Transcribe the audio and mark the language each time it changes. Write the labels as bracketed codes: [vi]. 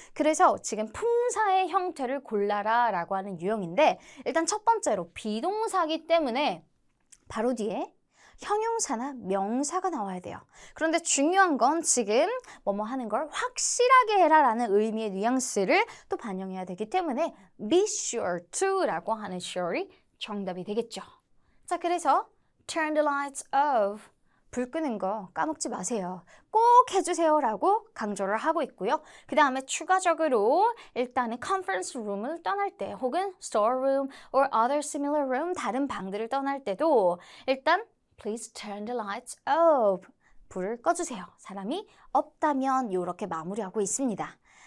[ko] 그래서 지금 품사의 형태를 골라라 라고 하는 유형인데 일단 첫 번째로 비동사기 때문에 바로 뒤에 형용사나 명사가 나와야 돼요. 그런데 중요한 건 지금 뭐뭐 하는 걸 확실하게 해라 라는 의미의 뉘앙스를 또 반영해야 되기 때문에 [en] be sure to [ko] 라고 하는 sure이 정답이 되겠죠. [en] 자, 그래서 turn the lights off. [ko] 불 끄는 거 까먹지 마세요. 꼭 해주세요 라고 강조를 하고 있고요. 그 다음에 추가적으로 일단은 conference room을 떠날 때 혹은 store room or other similar room 다른 방들을 떠날 때도 일단 [en] please turn the lights off. [ko] 불을 꺼주세요. 사람이 없다면 이렇게 마무리하고 있습니다.